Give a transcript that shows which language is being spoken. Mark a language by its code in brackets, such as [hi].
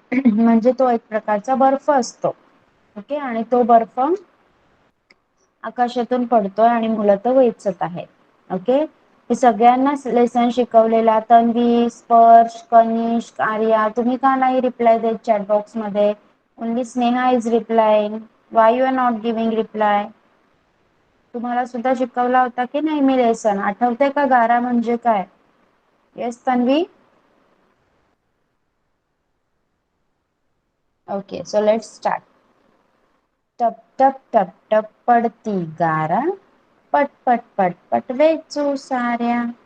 [mr] म्हणजे तो एक प्रकारचा बर्फ असतो. ओके, आणि तो बर्फ आकाशातून पडतोय आणि मुलं तो वेचत आहेत. ओके, हे सगळ्यांना लेसन शिकवलेला. तन्वी, स्पर्श, कनिष्क, आर्या, तुम्ही का नाही रिप्लाय देत चॅट बॉक्स मध्ये? [en] Only Sneha is replying. Why you are not giving reply? [mr] तुम्हाला सुद्धा शिकवला होता की नाही मी लेसन? आठवते का गारा म्हणजे काय? Yes Tanvi. Okay, [en] So let's start. [mr] टप टप टप टप पडती गारा, पट पट पट पट वेचू साऱ्या.